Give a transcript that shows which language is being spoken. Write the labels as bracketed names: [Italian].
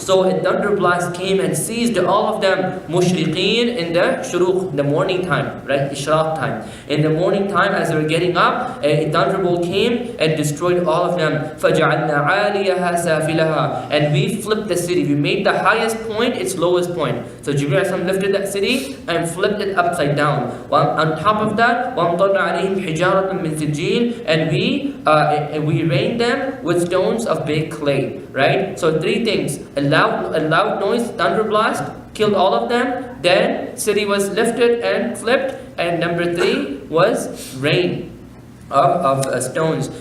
[English] So a thunderblast came and seized all of them. [Arabic] مُشْرِقِينَ, [English] in the shuruq, the morning time, right? Ishraq time. In the morning time, as they were getting up, a thunderbolt came and destroyed all of them. [Arabic] فَجَعَلْنَا عَالِيَهَا سَافِلَهَا. [English] And we flipped the city. We made the highest point its lowest point. So Jibreel lifted that city and flipped it upside down. On top of that, [Arabic] وَأَمْطَرْنَا عَلَيْهِمْ حِجَارَةً مِّن سِجِّيلٍ. [English] And we rained them with stones of baked clay, right? So three things: a loud noise, thunderblast, killed all of them. Then city was lifted and flipped, and number three was rain of stones.